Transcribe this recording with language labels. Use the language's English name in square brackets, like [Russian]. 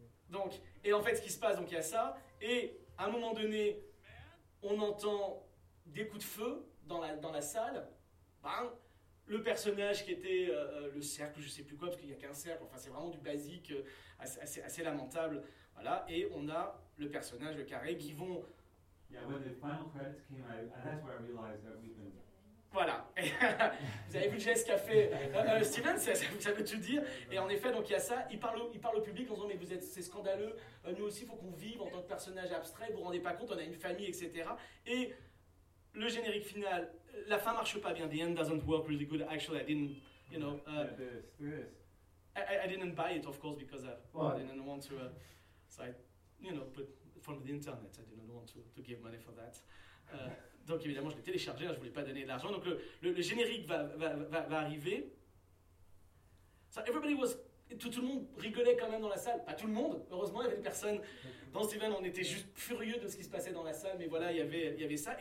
[French] Donc, et en fait, ce qui se passe, donc il y a ça, et à un moment donné, on entend des coups de feu dans la salle. Bang, le personnage qui était le cercle, je sais plus quoi, parce qu'il y a qu'un cercle. Enfin, c'est vraiment du basique, assez lamentable. Voilà, et on a le personnage, le carré, qui vont. [English] Yeah, when the final credits came out, and that's where I realized that we've been. [French] Voilà, vous avez vu le geste qu'a fait Steven, ça veut tout dire. Et en effet, donc il y a ça, il parle au public en disant, mais c'est scandaleux, nous aussi, il faut qu'on vive en tant que personnage abstrait, vous ne vous rendez pas compte, on a une famille, etc. Et le générique final, la fin ne marche pas bien, [English] the end doesn't work really good, actually, I didn't, you know, I didn't buy it, of course, because I didn't want to, you know, put from the internet, I didn't want to give money for that. [French] Donc évidemment, je l'ai téléchargé, je voulais pas donner de l'argent. Donc le générique va arriver. [English] So everybody was, [French] tout le monde rigolait quand même dans la salle. Pas tout le monde, heureusement, il y avait des personnes. Dans Steven, on était juste furieux de ce qui se passait dans la salle, mais voilà, il y avait ça.